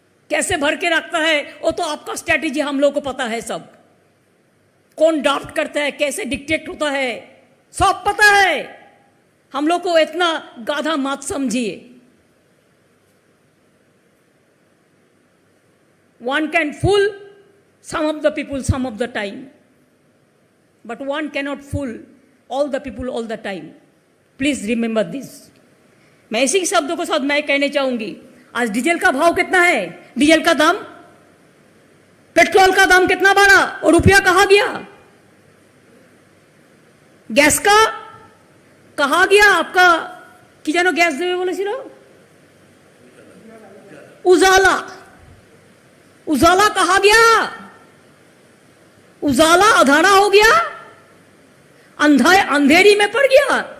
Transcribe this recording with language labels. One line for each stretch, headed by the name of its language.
Hindi: कैसे भर के रखता है वो तो आपका स्ट्रैटेजी हम लोग को पता है, सब कौन ड्राफ्ट करता है, कैसे डिक्टेट होता है, सब पता है। हम लोग को इतना गाधा मत समझिए।
English: One can fool some of the people some of the time, but one cannot fool all the people all the time. Please remember this.
Hindi: मैं इसी शब्दों के साथ मैं कहने चाहूंगी, आज डीजल का भाव कितना है, डीजल का दाम, पेट्रोल का दाम कितना बढ़ा और रुपया कहाँ गया, गैस का कहाँ गया आपका, कि जानो गैस देवे बोले सिरो उजाला, उजाला कहा गया, उजाला अधारा हो गया, अंधेरी में पड़ गया।